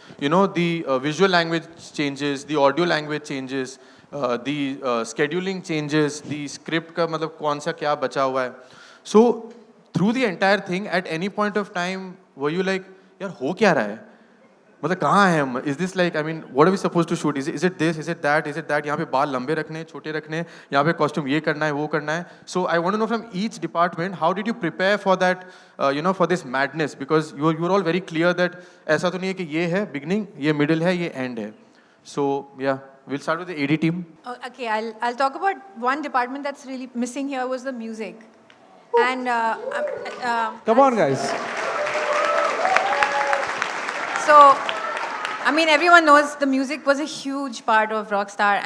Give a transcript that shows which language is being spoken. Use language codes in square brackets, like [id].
[en] The visual language changes, the audio language changes, the scheduling changes, the script [hi] का मतलब कौन सा क्या बचा हुआ है. [en] So through the entire thing, at any point of time, were you like, [hi] यार हो क्या रहा है, मतलब कहाँ हैं हम? [en] Is this like, I mean, what are we supposed to shoot? Is it this? Is it that? Is it that? [hi] यहाँ पे बाल लंबे रखने, छोटे रखने, यहाँ पे costume ये करना है, वो करना है. [en] So I want to know from each department, how did you prepare for that, for this madness? Because you were all very clear that [hi] ऐसा तो नहीं है कि ये है beginning, ये middle है, ये end है. [en] So yeah, we'll start with the AD team. Okay, I'll talk about one department that's really missing here was the music. And Come on, guys. So, I mean, everyone knows the music was a huge part of Rockstar.